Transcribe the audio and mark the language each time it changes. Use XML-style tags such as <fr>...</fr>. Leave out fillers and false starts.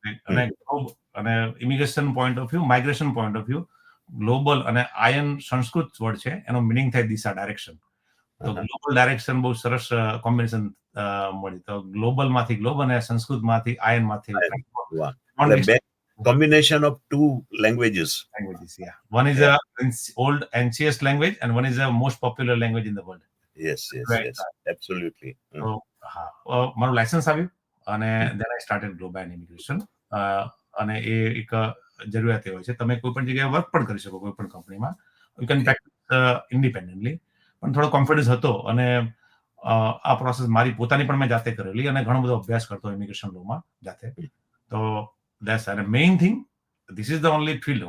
<gu>અને immigration point of view, migration point of view, global અને ion Sanskrit word છે, એનો મિનિંગ થાય દિશા, ડાયરેક્શન. તો ગ્લોબલ ડાયરેક્શન બહુ સરસ કોમ્બિનેશન મળી. તો ગ્લોબલ માંથી ગ્લોબ અને સંસ્કૃત માંથી આયન માંથી</gu> <en>combination of 2 languages. Yeah. One is a old ancient language and one is the most popular language in the world. Yes, absolutely. So</en> <gu>મારું લાયસન્સ આવ્યું અને</gu> <en>then I started global immigration.</en> <gu>અને એ એક જરૂરિયાત હોય છે, તમે કોઈ પણ જગ્યાએ વર્ક પણ કરી શકો, કોઈ પણ કંપનીમાં.</gu> <en>You can practice independently.</en> <gu>પણ થોડો કોન્ફિડન્સ હતો, અને આ પ્રોસેસ મારી પોતાની પણ મેં જાતે કરેલી, અને ઘણો બધો અભ્યાસ કરતો ઇમિગ્રેશન લોમાં જાતે.</gu> <en>તો that's the main thing. This is the only field.</en>